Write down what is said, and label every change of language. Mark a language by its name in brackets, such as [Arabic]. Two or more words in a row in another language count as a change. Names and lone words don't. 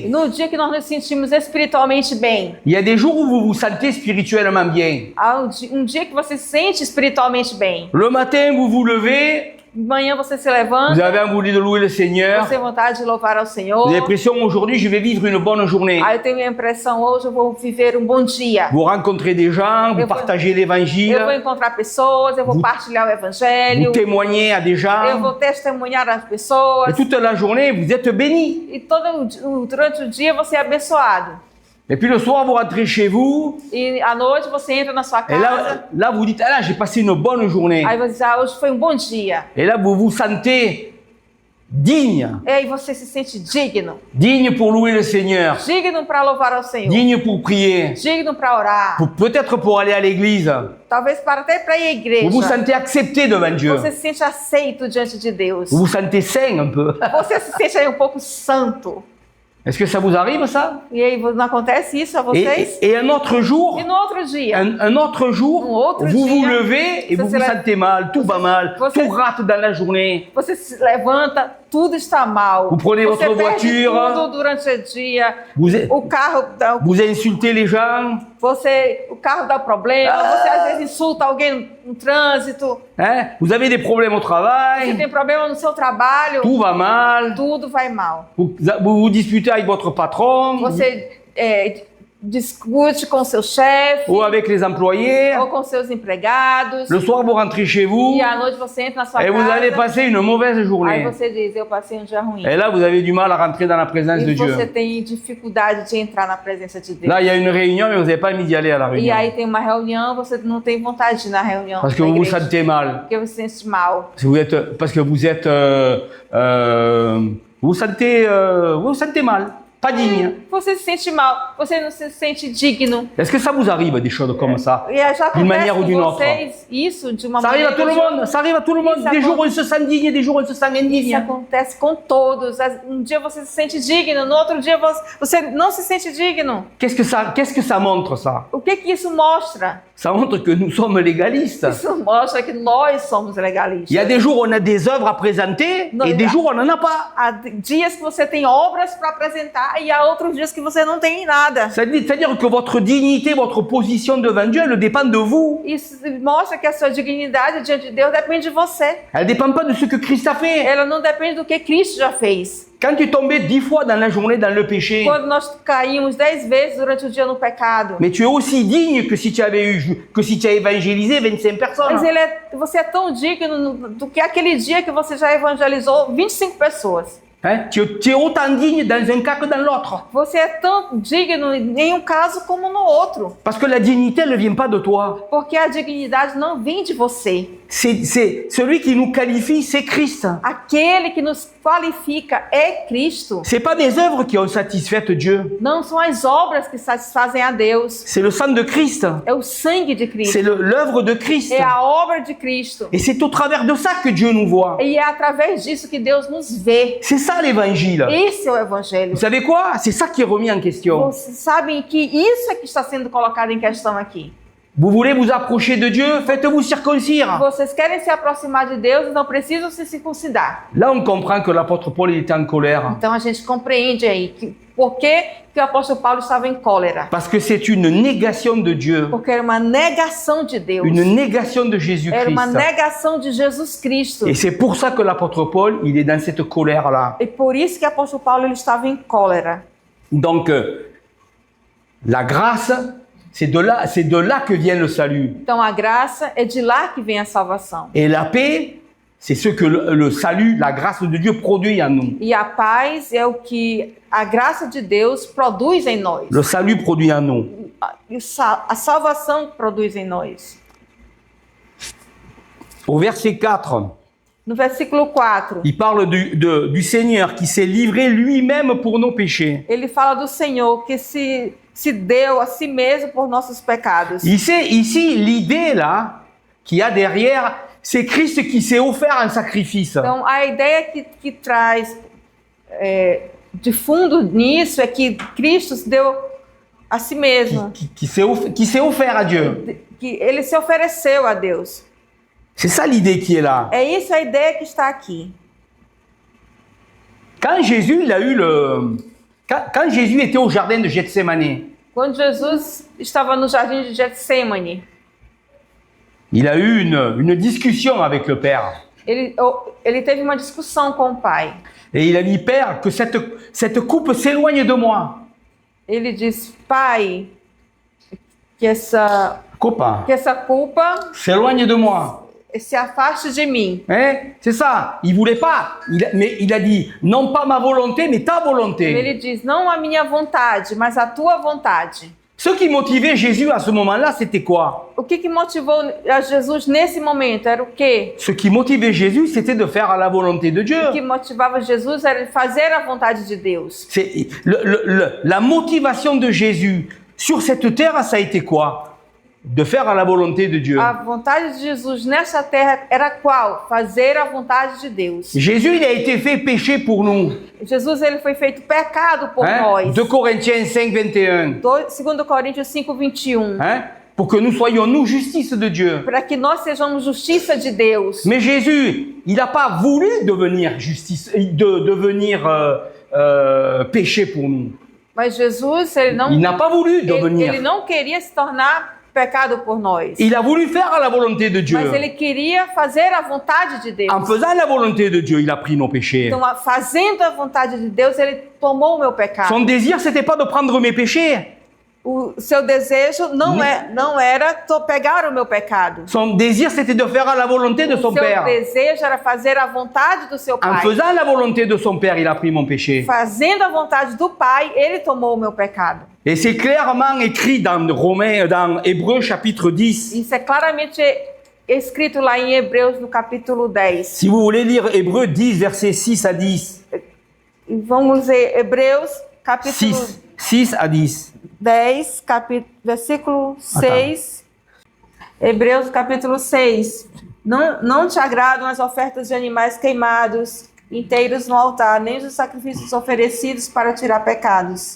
[Portuguese] No dia que nós nos sentimos espiritualmente bem. [French] Il y a des jours où vous vous sentez spirituellement bien. [Portuguese] Há um dia que você se sente espiritualmente bem. [French] Le matin, vous vous levez. [Portuguese] De manhã você se [French] Vous [Portuguese] levanta. [French] avez envie de louer le Seigneur. [Portuguese] Você tem vontade de louvar ao Senhor. [French] Vous avez l'impression aujourd'hui, je vais vivre une bonne journée. [Portuguese] Aí eu tenho a impressão, hoje eu vou viver um bom dia. [French] Vous rencontrez des gens, vous [Portuguese] Eu vou- [French] partagez [Portuguese] Eu vou [French] l'évangile, [Portuguese] encontrar pessoas, eu vou partilhar o evangelho. [French] vous témoignez à des [Portuguese] Eu [French] gens. [Portuguese] vou testemunhar as [French] Et [Portuguese] pessoas. [French] toute la journée, vous êtes bénis. [Portuguese] E durante o dia você é abençoado. [French] Et puis le soir, vous rentrez chez vous. [Portuguese] E à noite você entra na sua [French] Et [Portuguese] casa. [French] là vous dites, ah là, j'ai passé une bonne journée. [Portuguese] Aí você diz, hoje foi um bom dia. [French] Et là, vous vous sentez digne. [Portuguese] E aí você se sente digno. [French] Digne pour louer le Seigneur. [Portuguese] Digno para louvar ao Senhor. [French] Digne pour prier. [Portuguese] Digno para orar. [French] Peut-être pour aller à l'église. [Portuguese] Talvez até para ir à igreja. [French] Vous vous sentez accepté devant Dieu. [Portuguese] Você se sente aceito diante de Deus. [French] Vous vous sentez saint un peu. [Portuguese] Você se sente aí um pouco santo. [French] Est-ce que ça vous arrive, ça? [Portuguese] E aí não acontece isso a vocês? [French] Et un autre jour, [Portuguese] E no outro dia? [French] un autre jour, [Portuguese] Um outro [French] vous vous [Portuguese] dia, [French] levez et [Portuguese] você [French] vous [Portuguese] se [French] vous [Portuguese] leva- [French] sentez mal, tout va mal, [Portuguese] você- [French] tout rate dans la journée. [Portuguese] Você se levanta, tudo está mal. [French] Vous prenez [Portuguese] você [French] votre [Portuguese] perde [French] voiture. [Portuguese] tudo durante o dia. [French] Vous, [Portuguese] O carro [French] vous insultez les gens, [Portuguese] o carro dá problema. Você às vezes insulta alguém no trânsito. [French] hein? Vous avez des problèmes au [Portuguese] Você [French] travail, [Portuguese] tem problema no seu trabalho. [French] tout va mal, [Portuguese] Tudo vai mal. [French] vous vous disputez avec votre patron [Portuguese] Você discute com seu chefe [French] ou avec les employés. [Portuguese] ou com seus empregados. [French] Le soir, vous rentrez chez vous [Portuguese] E à noite você entra na sua [French] et vous allez [Portuguese] casa. [French] passer une mauvaise [Portuguese] Aí [French] journée. [Portuguese] você diz, eu passei um dia ruim. [French] Et là, vous avez du mal à rentrer dans la présence de [Portuguese] E você [French] Dieu. [Portuguese] tem dificuldade de entrar na presença de Deus. [French] Là, il y a une réunion, mais vous n'avez pas envie d'y aller à la [Portuguese] E [French] réunion. [Portuguese] aí tem uma reunião, você não tem vontade de ir na reunião. [French] Parce que [Portuguese] da [French] vous vous [Portuguese] igreja, [French] sentez mal. [Portuguese] porque você se sente mal. [French] Parce que vous êtes, vous vous sentez mal, pas digne. [Portuguese] Você se sente mal, você não se sente digno. [French] Est-ce que ça vous arrive des choses comme ça? [Portuguese] E já [French] D'une [Portuguese] acontece [French] manière ou [Portuguese] com [French] d'une autre. [Portuguese] vocês isso de uma [French] Ça arrive à [Portuguese] maneira [French] tout [Portuguese] ou [French] le [Portuguese] de outra. [French] monde. Ça arrive à tout le monde. Ça Des con- jours où on se sent digne, des jours où on se sent [Portuguese] Isso [French] indigne. [Portuguese] acontece com todos. Um dia você se sente digno, no outro dia você não se sente digno. [French] Qu'est-ce que ça montre, ça? [Portuguese] O que isso mostra? [French] Ça montre que nous sommes légalistes. [Portuguese] Isso mostra que nós somos legalistas. [French] Il y a des jours où on a des œuvres à présenter Non, et des là. jours où on n'en a pas. [Portuguese] Há dias que você tem obras para apresentar e há outros dias que você não tem nada. [French] C'est-à-dire que votre dignité, votre position devant Dieu, elle dépend de vous. [Portuguese] Isso mostra que a sua dignidade diante de Deus depende de você. [French] Elle ne dépend pas de ce que Christ a fait. [Portuguese] Ela não depende do que Cristo já fez. [French] Quand tu es tombé 10 fois dans la journée dans le péché, [Portuguese] Quando nós caímos 10 vezes durante o dia no pecado. [French] mais tu es aussi digne que si tu as évangélisé 25 personnes. [Portuguese] Mas você é tão digno do que aquele dia que você já evangelizou 25 pessoas. [French] Hein? Tu es autant digne dans un cas que dans l'autre. [Portuguese] Você é tão digno em um caso como no outro. [French] Parce que la dignité, elle ne vient pas de toi. [Portuguese] Porque a dignidade não vem de você. [French] C'est celui qui nous qualifie, c'est Christ. [Portuguese] Aquele que nos qualifica é Cristo. [French] C'est pas mes œuvres qui ont satisfait Dieu. [Portuguese] Não são as obras que satisfazem a Deus. [French] C'est le sang de Christ. [Portuguese] É o sangue de Cristo. [French] C'est l'œuvre de Christ. [Portuguese] É a obra de Cristo. [French] Et c'est au travers de ça que Dieu nous voit. [Portuguese] E é através disso que Deus nos vê. [French] C'est ça l'évangile. [Portuguese] Esse é o Evangelho. [French] Vous savez quoi? C'est ça qui est remis en question. [Portuguese] Vocês sabem que isso é que está sendo colocado em questão aqui. [French] Vous voulez vous approcher de Dieu, faites-vous circoncire. [Portuguese] Vocês querem se aproximar de Deus, não precisam se circuncidar. [French] Là, on comprend que l'apôtre Paul il était en colère. [Portuguese] Então a gente compreende aí por que o apóstolo Paulo estava em cólera. [French] Parce que c'est une négation de Dieu, [Portuguese] Porque era uma negação de Deus. [French] une négation de [Portuguese] Era uma [French] Jésus-Christ. [Portuguese] negação de Jesus Cristo. [French] Et c'est pour ça que l'apôtre Paul, il est dans cette colère-là. [Portuguese] E por isso que o apóstolo Paulo ele estava em cólera. [French] Donc, la grâce, c'est de là que vient le salut. [Portuguese] Então a graça é de lá que vem a salvação. [French] Et la paix, c'est ce que le salut, la grâce de Dieu produit en nous. [Portuguese] E a paz é o que a graça de Deus produz em nós. [French] Le salut produit en nous. [Portuguese] A salvação produz em nós. [French] Au verset 4, [Portuguese] No versículo 4, [French] il parle du Seigneur qui s'est livré lui-même pour nos péchés. [Portuguese] ele fala do Senhor que se deu a si mesmo por nossos pecados. [French] Ici, l'idée là qu'il y a derrière, c'est Christ qui s'est offert un sacrifice. [Portuguese] Então, a ideia que traz de fundo nisso é que Cristo se deu a si mesmo, [French] Qui s'est offert à Dieu. [Portuguese] que ele se ofereceu a Deus. [French] C'est ça l'idée qui est là. [Portuguese] É isso a ideia que está aqui. [French] Quand Jésus, quand Jésus était au jardin de Gethsémani, [Portuguese] Quando Jesus estava no jardim de Getsemane, [French] il a eu une discussion avec le Père. [Portuguese] ele teve uma discussão com o Pai. [French] Et il a dit, Père, que cette coupe s'éloigne de moi. [Portuguese] Ele disse, Pai, que essa [French] Copain, [Portuguese] culpa [French] s'éloigne de moi. [Portuguese] se afaste de mim. [French] Hein? C'est ça. Il voulait pas. Mais il a dit, non pas ma volonté, mais ta volonté. [Portuguese] Ele diz, não a minha vontade, mas a tua vontade. [French] Ce qui motivait Jésus à ce moment-là, c'était quoi? [Portuguese] O que motivou a Jesus nesse momento era o quê? [French] Ce qui motivait Jésus, c'était de faire la volonté de Dieu. [Portuguese] O que motivava Jesus era fazer a vontade de Deus. [French] C'est la motivation de Jésus sur cette terre, ça a été quoi? De faire la volonté de Dieu. [Portuguese] A vontade de Jesus nessa terra era qual? Fazer a vontade de Deus. [French] Jésus, il a été fait péché pour nous. [Portuguese] Jesus ele foi feito pecado por [French] Hein? [Portuguese] nós. [French] 2 Corinthiens 5, 21. [Portuguese] 2 Coríntios 5, 21. [French] Hein? Pour que nous soyons, nous, justice de Dieu. [Portuguese] Para que nós sejamos justiça de Deus. [French] Mais Jésus, il n'a pas voulu devenir péché pour nous. [Portuguese] Mas Jesus, ele [French] n'a pas voulu devenir. [Portuguese] ele não queria se tornar pecado por nós. [French] Il a voulu faire la volonté de Dieu. [Portuguese] Mas ele queria fazer a vontade de Deus. [French] En faisant la volonté de Dieu, il a pris nos péchés. [Portuguese] Então, fazendo a vontade de Deus, ele tomou o meu pecado. [French] Son désir, c'était pas de prendre mes péchés. [Portuguese] O seu desejo não era pegar o meu pecado. [French] Son désir, c'était de faire la volonté de son [Portuguese] Seu [French] Père. [Portuguese] desejo era fazer a vontade do seu [French] En [Portuguese] pai. [French] faisant la volonté de son Père, il a pris mon péché. [Portuguese] Fazendo a vontade do pai, ele tomou o meu pecado. [French] Et c'est clairement écrit dans Hébreux chapitre 10. [Portuguese] Isso é claramente escrito lá em Hebreus no capítulo 10. [French] Si vous voulez lire Hébreux 10, versets 6 à 10. [Portuguese] Vamos ler Hebreus capítulo [French] 6 à 10. [Portuguese] 10, versículo 6. Hebreus capítulo 6. Não te agradam as ofertas de animais queimados, inteiros no altar, nem os sacrifícios oferecidos para tirar pecados.